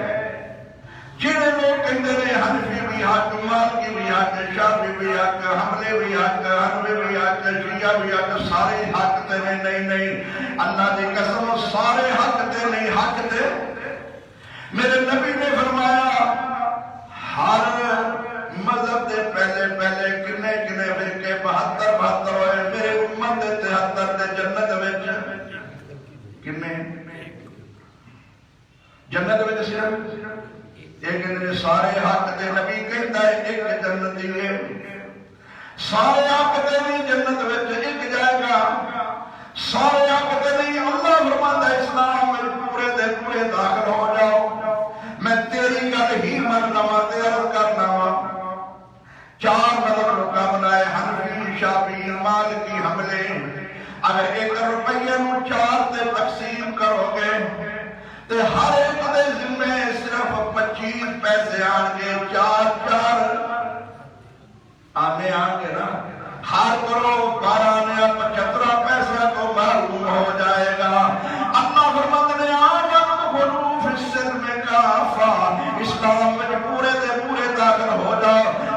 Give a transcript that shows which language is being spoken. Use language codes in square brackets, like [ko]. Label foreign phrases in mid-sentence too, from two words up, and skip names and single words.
[pa] جڑے لوگ کہتے ہیں حنفی بھی حق، مالکی بھی حق، شافعی بھی حق، حنبلی بھی حق، حنبلی بھی حق، شیعہ بھی حق، سارے حق تے نہیں، اللہ دی قسم سارے حق تے نہیں، حق تے میرے نبی نے فرمایا ہر مذہب دے پہلے کنے فرقے 72 ہوئے، میرے امت دے 73 دے جنت وچ کنے جنت وچ صرف ایک نے سارے حق تے نبی کہتا ہے ایک جنتی ہے، سارے حق تے نہیں جنت وچ ایک جائے گا، سارے حق تے نہیں۔ [ur] اللہ فرماتا ہے اسلام میں پورے داخل ہو جاؤ، [pa] میں تیری گل ہی مننا وا تے عرض کرنا وا۔ 4 مذہب لوکاں بنائے، حنفی، شافعی، مالکی، حنبلی۔ اگر 1 روپیے نو 4 تے تقسیم کرو گے تے ہر ایک دے ذمے صرف 25 پیسے آن گے، 4 آنے آن گے نا، ہر کرو 12 نے 75 پیسے تو محروم ہو جائے گا۔ [ur] اللہ فرماتے ہیں [ar] آمنوا فی السلم کافہ، [ur] اسلام میں پورے داخل ہو جاؤ۔